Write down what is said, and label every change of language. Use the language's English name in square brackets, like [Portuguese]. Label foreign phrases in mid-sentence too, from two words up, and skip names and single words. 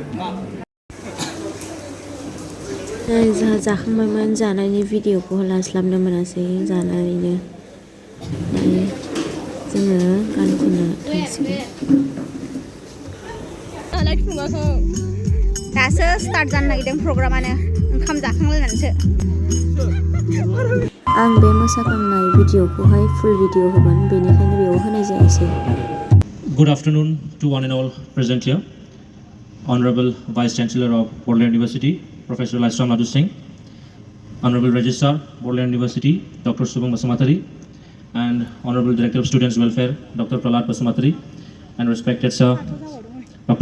[Bodo] जोंहा जाखांबायमोन जानायनि भिडिअखौ लास्लाबनो मोनासै जानानैनो जोङो गान खननो थांसिगोन दासो स्टार्ट जानो नागिरदों प्रग्रामानो ओंखाम जाखांलायनानैसो आं बे मोसाखांनाय भिडिअखौहाय [English] full video [Bodo] होगोन बेनिखायनो बेयाव होनाय जायासै [English] Good afternoon to one and all present here. Honorable Vice Chancellor of Bodoland University, Professor Laisram Madhu Singh, Honorable Registrar, Bodoland University, Dr. Subham Basumatari, and Honorable Director of Students Welfare, Dr. Prahlad Basumatari, and respected Sir, Dr.